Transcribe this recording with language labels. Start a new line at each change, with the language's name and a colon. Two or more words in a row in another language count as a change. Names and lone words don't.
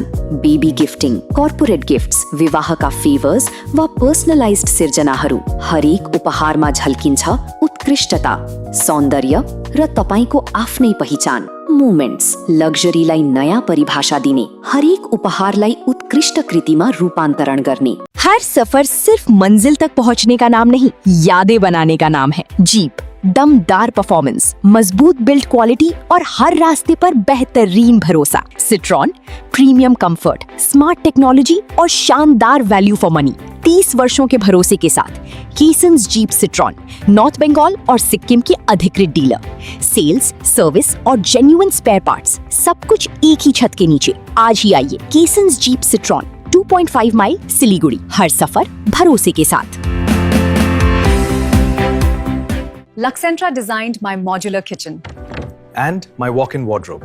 English: baby gifting, corporate gifts,
Nepali: विवाहका फेभर्स वा पर्सनलाइज्ड सिर्जनाहरू, हरेक उपहारमा झल्किन्छ उत्कृष्टता, सौन्दर्य र तपाईको आफ्नै पहिचान। मोमेन्ट्स लग्जरीलाई नयाँ परिभाषा दिने, हरेक उपहारलाई उत्कृष्ट कृतिमा रूपान्तरण गर्ने।
Hindi: हर सफर सिर्फ मंजिल तक पहुंचने का नाम नहीं, यादें बनाने का नाम है। जीप, दमदार परफॉर्मेंस, मजबूत
English: build quality
Hindi: और हर रास्ते पर बेहतरीन भरोसा। सिट्रॉन,
English: premium comfort, smart technology
Hindi: और शानदार
English: value for money.
Hindi: 30 वर्षों के भरोसे के साथ कीसन्स जीप सिट्रॉन, नॉर्थ बंगाल और सिक्किम की अधिकृत डीलर।
English: sales, service
Hindi: और
English: genuine spare parts,
Hindi: सब कुछ एक ही छत के नीचे। आज ही आइए कीसन्स जीप सिट्रॉन, 2.5 माइल सिलीगुड़ी। हर सफर भरोसे के साथ।
English: Luxentra designed my modular kitchen and my walk-in wardrobe.